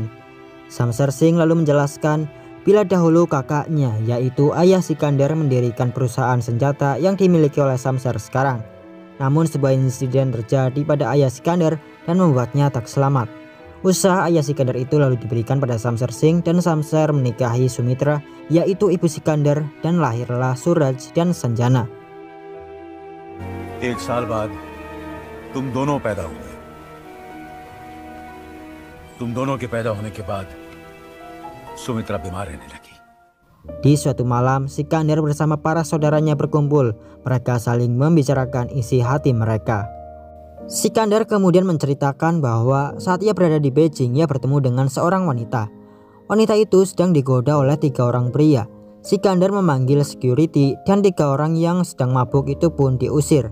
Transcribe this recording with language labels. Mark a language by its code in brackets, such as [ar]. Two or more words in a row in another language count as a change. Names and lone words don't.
[id] Shamser Singh lalu menjelaskan bila dahulu kakaknya yaitu ayah Sikandar mendirikan perusahaan senjata yang dimiliki oleh Shamser sekarang. Namun sebuah insiden terjadi pada ayah Sikandar dan membuatnya tak selamat. Usaha ayah Sikandar itu lalu diberikan pada Shamser Singh dan Shamser menikahi Sumitra, yaitu ibu Sikandar, dan lahirlah Suraj dan Sanjana. [hi] 1 साल बाद तुम दोनों पैदा हुए। तुम दोनों के पैदा होने के बाद सुमित्रा बीमार रहने लगी। [id] Di suatu malam, Sikandar bersama para saudaranya berkumpul. Mereka saling membicarakan isi hati mereka. Sikandar kemudian menceritakan bahwa saat ia berada di Beijing, ia bertemu dengan seorang wanita. Wanita itu sedang digoda oleh 3 orang pria. Sikandar memanggil security dan 3 orang yang sedang mabuk itu pun diusir.